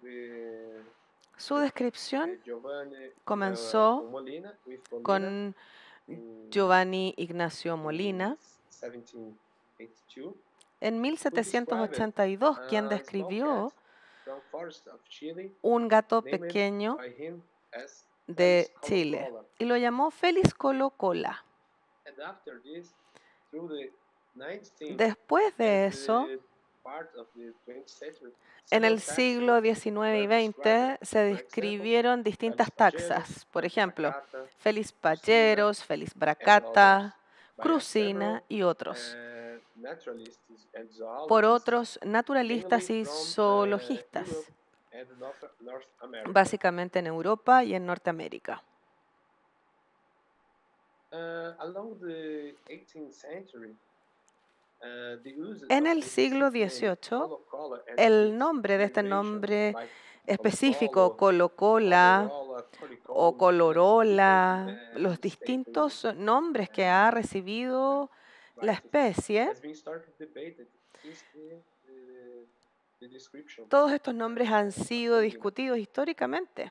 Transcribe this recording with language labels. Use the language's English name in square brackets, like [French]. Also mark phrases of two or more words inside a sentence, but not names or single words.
[Spanish] Su descripción comenzó con Giovanni Ignacio Molina en 1782, quien describió un gato pequeño de Chile y lo llamó Felis colo-cola. Después de eso, en el siglo XIX y XX se describieron distintas taxas, por ejemplo, Felis payeros, Felis bracata, crucina y otros, por otros naturalistas y zoologistas, básicamente en Europa y en Norteamérica. En el siglo XVIII, el nombre de este nombre específico, colo-cola o colorola, los distintos nombres que ha recibido la especie, todos estos nombres han sido discutidos históricamente.